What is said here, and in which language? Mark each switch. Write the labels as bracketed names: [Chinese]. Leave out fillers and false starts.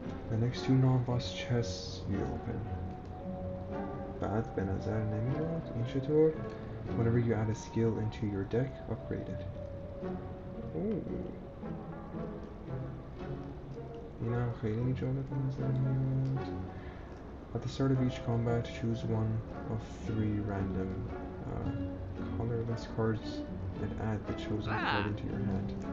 [English] The next 2 non-boss chests you open. [Persian] بعد به نظر نمیاد. این چطور؟ [English] Whenever you add a skill into your deck, upgrade it. [Persian] این هم خیلی جالب به نظر میاد. [English] At the start of each combat, choose one of 3 random colorless cards and add the chosen card into your hand.